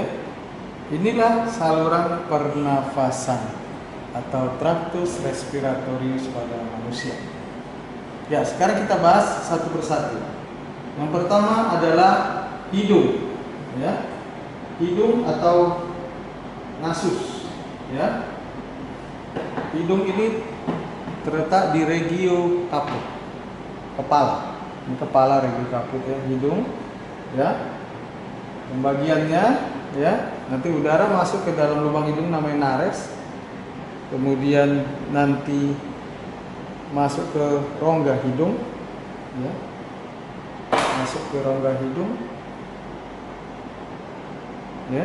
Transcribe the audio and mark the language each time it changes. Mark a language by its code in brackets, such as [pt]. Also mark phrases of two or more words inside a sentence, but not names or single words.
[id] Inilah saluran pernafasan atau [la] traktus respiratorius [id] pada manusia. Ya, sekarang kita bahas satu persatu. Yang pertama adalah hidung, ya. Hidung atau nasus, ya. Hidung ini terletak di [la] regio caput, [id] kepala. Ini kepala [la] regio caput, [id] ya, hidung, ya. Pembagiannya, ya, nanti udara masuk ke dalam lubang hidung namanya nares. Kemudian nanti masuk ke rongga hidung, ya. Masuk ke rongga hidung, ya.